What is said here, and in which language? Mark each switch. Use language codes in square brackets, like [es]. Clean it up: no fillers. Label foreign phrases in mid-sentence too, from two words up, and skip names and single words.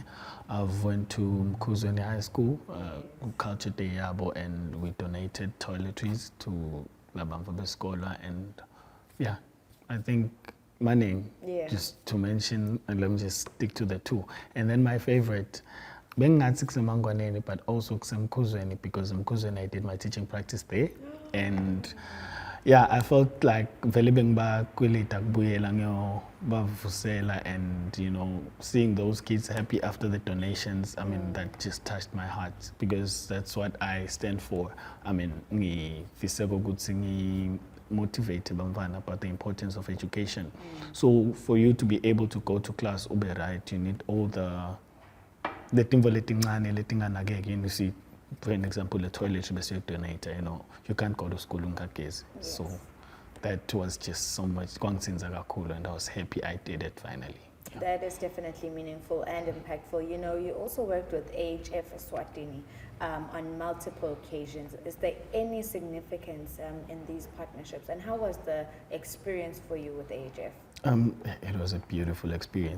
[en] I've went to Mkuzweni High School, Culture Day Yabo, and we donated toiletries to [ss] Labamfa Beskola, [en] and yeah, I think my name, just to mention, and let me just stick to the two. And then my favorite, [ss] bengathi kusemangwaneni, [en] but also kusemkhuzweni, because Mkhuzweni I did my teaching practice there, and yeah, I felt like [ss] vele bengibakweleta kubuyela ngiyobavusela, [en] and you know, seeing those kids happy after the donations, I mean, that just touched my heart, because that's what I stand for. I mean, [ss] ngifise ukuthi [en] motivate bamfana about the importance of education. So for you to be able to go to class ube right, you need all the [ss] timvo letincane letinganakeki. [en] You see, for an example, the toilet bese donator, you know, you can't go to school ungagezi. So that was just so much [ss] kwangisinza kakhulu, [en] and I was happy I did it finally. Yeah. That is definitely meaningful and impactful. You know, you also worked with AHF Eswatini on multiple occasions. Is there any significance in these partnerships, and how was the experience for you with AHF? It was a beautiful experience.